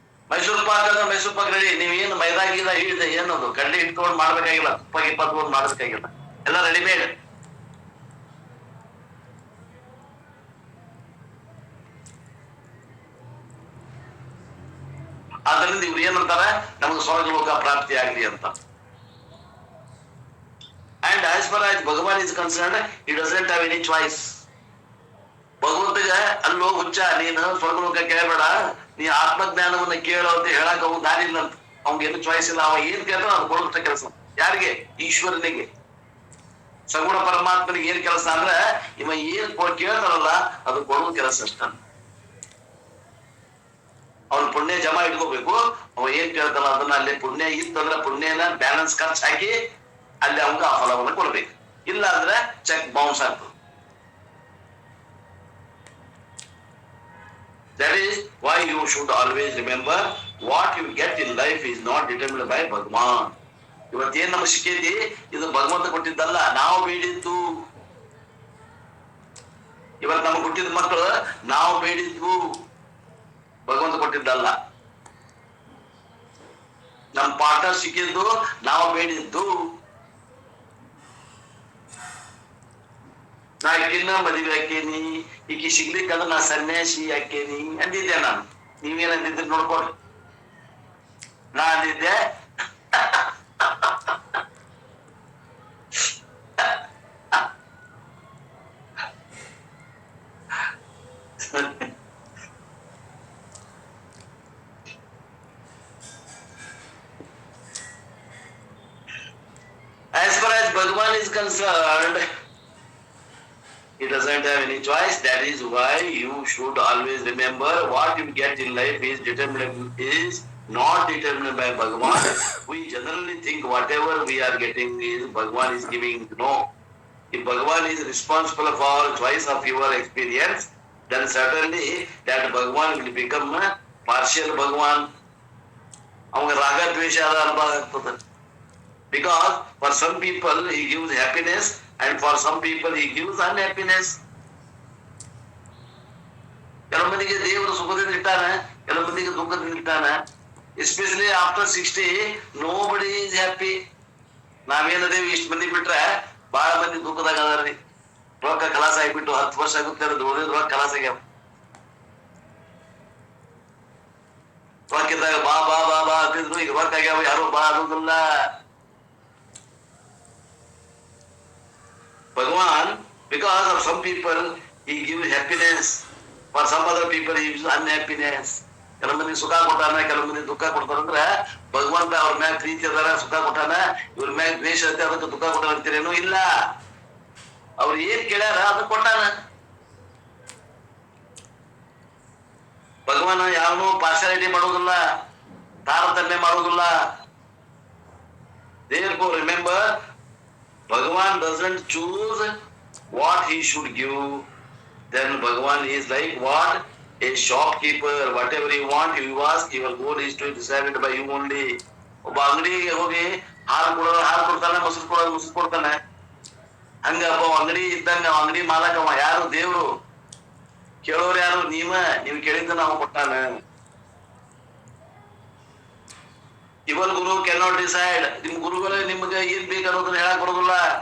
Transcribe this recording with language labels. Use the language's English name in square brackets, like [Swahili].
[Kannada] ಮೈಸೂರು ಪಾಕ್ ಅಂದ್ರೆ ಮೈಸೂರು ಪಾಕ್ ರೆಡಿ. ನೀವೇನು ಮೈದಾಗಿಲ್ಲ ಹಿಡಿದ ಏನದು ಕಡ್ಲಿ ಇಟ್ಕೊಂಡು ಮಾಡ್ಬೇಕಾಗಿಲ್ಲ, ತುಪ್ಪ ಗಿಪ್ಪ ತಗೊಂಡು ಮಾಡ್ಬೇಕಾಗಿಲ್ಲ, ಎಲ್ಲ ರೆಡಿಮೇಡ್. ಆದ್ರಿಂದ ಇವ್ರು ಏನಂತಾರ, ನಮ್ಗೆ ಸ್ವರ್ಗಲೋಕ ಪ್ರಾಪ್ತಿ ಆಗ್ಲಿ ಅಂತ. [English] And as far as Bhagavan is concerned, he doesn't have any choice. [Kannada] ಭಗವಂತಗ ಅಲ್ಲೋ ಹುಚ್ಚ, ನೀನು ಸ್ವರ್ಗಲೋಕ ಕೇಳಬೇಡ, ನೀ ಆತ್ಮಜ್ಞಾನವನ್ನ ಕೇಳೋ ಅಂತ ಹೇಳಕ್ ಅವ್ ದಾರಿ ಇಲ್ಲ ಅಂತ. ಅವ್ನಿಗೇನು ಚಾಯ್ಸ್ ಇಲ್ಲ. ಅವ ಏನ್ ಕೇಳ್ತಾನ ಅದು ಕೊಡುವಂತ ಕೆಲಸ. ಯಾರಿಗೆ? ಈಶ್ವರನಿಗೆ, ಸಗುಣ ಪರಮಾತ್ಮನಿಗೆ ಏನ್ ಕೆಲಸ ಅಂದ್ರ ಇವ ಏನ್ ಕೇಳ್ತಾರಲ್ಲ ಅದು ಕೊಡುವ ಕೆಲಸ ಅಷ್ಟ. ಅವ್ನ ಪುಣ್ಯ ಜಮಾ ಇಟ್ಕೋಬೇಕು. ಅವ ಏನ್ ಕೇಳ್ತಾನ ಅದನ್ನ ಅಲ್ಲಿ ಪುಣ್ಯ ಇತ್ತಂದ್ರ ಪುಣ್ಯನ ಬ್ಯಾಲೆನ್ಸ್ ಖರ್ಚು ಹಾಕಿ ಅಲ್ಲಿ ಅವಂಗ ಆ ಫಲವನ್ನು ಕೊಡ್ಬೇಕು. ಇಲ್ಲ ಅಂದ್ರೆ ಚೆಕ್ ಬೌನ್ಸ್ ಆಗ್ತದೆ. [English] That is why you should always remember what you get in life is not determined by Bhagavan. [Kannada] ಇವತ್ತೇನ್ ನಮಗೆ ಸಿಕ್ಕೈತಿ ಇದು ಭಗವಂತ ಕೊಟ್ಟಿದ್ದಲ್ಲ, ನಾವು ಬೇಡಿದ್ದು. ಇವತ್ತು ನಮಗೆ ಹುಟ್ಟಿದ ಮಕ್ಕಳು ನಾವು ಬೇಡಿದ್ವು, ಭಗವಂತ ಕೊಟ್ಟಿದ್ದಲ್ಲ. ನಮ್ ಪಾರ್ಟ್ನರ್ ಸಿಕ್ಕಿದ್ದು ನಾವು ಬೇಡಿದ್ದು. ನಾ ಈಗಿನ ಮದುವೆ ಹಾಕೇನಿ, ಈಕಿ ಸಿಗ್ಲಿಕ್ಕಂದ್ರೆ ನಾ ಸನ್ಯಾಸಿ ಹಾಕೇನಿ ಅಂದಿದ್ದೆ ನಾನು. ನೀವೇನ್ ಅಂದಿದ್ರಿ ನೋಡ್ಕೊಡ್ರಿ. ನಾ ಅಂದಿದ್ದೆ [English] as far as Bhagavan is concerned, he doesn't have any choice. That is why you should always remember what you get in life is not determined by Bhagavan. We generally think whatever we are getting is Bhagavan is giving. No. If Bhagavan is responsible for choice of your experience, then certainly that Bhagavan will become a partial Bhagavan. [Kannada] Avanga raga dvesha agtade. [English] Because for some people he gives happiness and for some people he gives unhappiness. [Kannada] ಕೆಲವು ಮಂದಿಗೆ ದೇವರು ಸುಖದಿಂದ ಇಟ್ಟಾನೆ, ಕೆಲವು ಮಂದಿಗೆ ದುಃಖದಿಂದ ಇಟ್ಟಾನೆ. [English] Especially after 60 nobody is happy. [Kannada] ನಾವೇನದೇವಿ ಇಷ್ಟು ಮಂದಿ ಬಿಟ್ರೆ ಬಹಳ ಮಂದಿ ದುಃಖದಾಗ ಅದಾರ್ರಿ. ರೊಕ್ಕ ಕಲಾಸ ಆಗಿಬಿಟ್ಟು 10 ವರ್ಷ ಆಗುತ್ತೆ, ದುಡಿದ ರೊಕ್ಕ ಕಲಾಸ ಆಗ್ಯಾವ. ರೊಕ್ಕಿದ್ದಾಗ ಬಾ ಬಾ ಬಾ ಬಾ ಅಂತಿದ್ರು, ಈಗ ರೊಕ್ಕ ಆಗ್ಯಾವ, ಯಾರು ಬಾ ಅನ್ನೋದಿಲ್ಲ. [English] Bhagavan, because of some people he gives happiness, for some other people he gives unhappiness. [Kannada] ಕೆಲವು ಮಂದಿ ಸುಖ ಕೊಟ್ಟಾನ, ಕೆಲವು ಮಂದಿ ದುಃಖ ಕೊಡ್ತಾರಂದ್ರ ಭಗವಂತ ಅವ್ರ ಮ್ಯಾಗ ಪ್ರೀತಿ ಅದಾರ, ಸುಖ ಕೊಟ್ಟಾನ. ಇವ್ರ ಮ್ಯಾಗ ದ್ವೇಷ ಐತೆ, ಅದಕ್ಕೆ ದುಃಖ ಕೊಟ್ಟಾನ ಅಂತೀರೇನು? ಇಲ್ಲ. ಅವ್ರು ಏನ್ ಕೇಳ್ಯಾರ ಅದು ಕೊಟ್ಟಾನ. ಭಗವಾನ ಯಾವನು ಪಾರ್ಶಾಲಿಟಿ ಮಾಡೋದಿಲ್ಲ, ತಾರತಮ್ಯ ಮಾಡೋದಿಲ್ಲ. [English] Therefore remember, Bhagavan doesn't choose what he should give. Then Bhagavan is like what? A shopkeeper. Whatever you want, you ask, your goal is to decide it by you only. [Kannada] ಒಬ್ಬ ಅಂಗಡಿಗೆ ಹೋಗಿ ಹಾಲು ಕೊಡೋರು ಹಾಲು ಕೊಡ್ತಾನೆ, ಮೊಸರು ಕೊಡೋರು ಮೊಸರು ಕೊಡ್ತಾನೆ. ಹಂಗ ಒಬ್ಬ ಅಂಗಡಿ ಇದ್ದಂಗ ಅಂಗಡಿ ಮಾಲಕವ ಯಾರು? ದೇವ್ರು. ಕೇಳೋರು ಯಾರು? ನೀವು ಕೇಳಿದ್ದ ನಾವು ಕೊಟ್ಟಾನ. ಇವರ್ ಗುರು [English] Cannot decide. [Kannada] ನಿಮ್ ಗುರುಗಳೇ ನಿಮ್ಗೆ ಏನ್ ಬೇಕನ್ನೋದನ್ನ ಹೇಳಕ್ ಬರೋದಿಲ್ಲ.